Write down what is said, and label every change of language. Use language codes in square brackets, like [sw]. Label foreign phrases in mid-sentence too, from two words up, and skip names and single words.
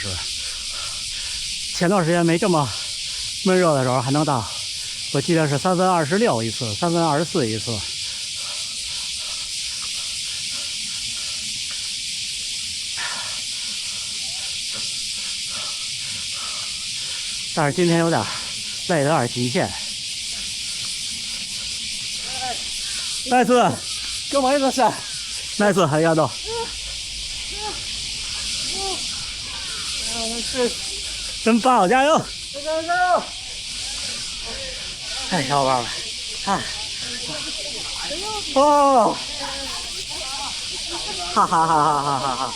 [zh] 前段时间没这么闷热的时候还能到，我记得是3分26一次，3分24一次。但是今天有点累得有点极限。 [ja] ナイス、今日もありがとうございました。ナイス、ありがとう。 [zh] 真棒，加油！加油！哎，小伙伴们，看，哦，哈哈哈哈哈哈哈！